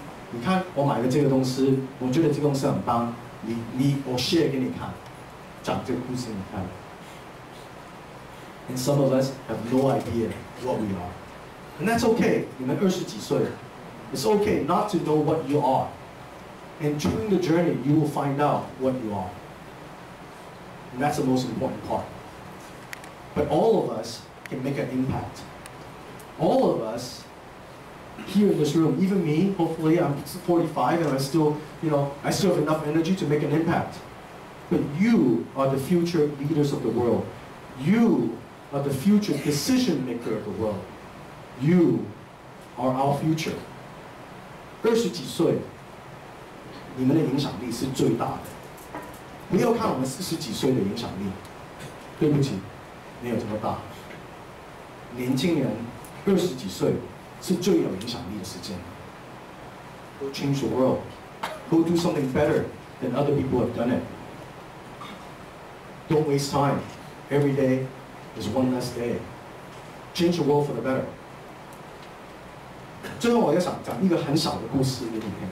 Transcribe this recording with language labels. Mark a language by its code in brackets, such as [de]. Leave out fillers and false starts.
[zh] 你看我买的这个东西，我觉得这个东西很棒，我 share 给你看，讲这个故事给你看。 [en] And some of us have no idea what we are, and that's okay. [zh] 你们20几岁。 [en] It's okay not to know what you are. And during the journey, you will find out what you are. And that's the most important part. But all of us can make an impact. All of us here in this room, even me, hopefully I'm 45 and I still have enough energy to make an impact. But you are the future leaders of the world. You are the future decision maker of the world. You are our future. [zh] 20几岁，你们的影响力是最大的。不要看我们40几岁的影响力，对不起，没有这么大。年轻人20几岁是最有影响力的时间。 [en] Go change the world. Go do something better than other people have done it. Don't waste time. Every day is one less day. Change the world for the better. [zh] 最后，我要讲一个很小的故事给你听。